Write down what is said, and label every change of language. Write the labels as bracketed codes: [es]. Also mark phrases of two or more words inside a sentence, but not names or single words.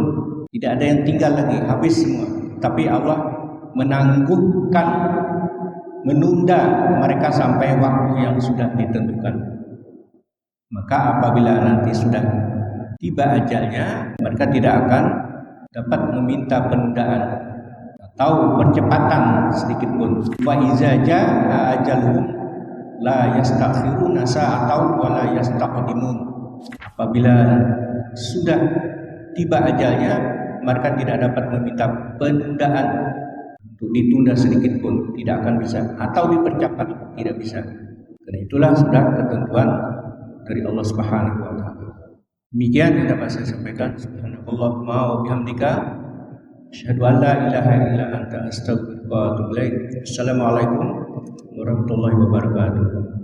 [id] Tidak ada yang tinggal lagi, habis semua. Tapi Allah menangguhkan, menunda mereka sampai waktu yang sudah ditentukan. Maka apabila nanti sudah tiba ajalnya, mereka tidak akan dapat meminta penundaan atau percepatan sedikit pun. [ar] وإذا جاء أجلهم لا يستأخرون ساعة ولا يستقدمون. [id] Apabila sudah tiba ajalnya, mereka tidak dapat meminta penundaan untuk ditunda sedikit pun, tidak akan bisa, atau dipercepat, tidak bisa. Karena itulah sudah ketentuan dari Allah [ar] سبحانه وتعالى. [id] Demikian yang dapat saya sampaikan. [ar] سبحانك اللهم وبحمدك أشهد أن لا إله إلا أنت أستغفرك وأتوب إليك. السلام عليكم ورحمة الله وبركاته.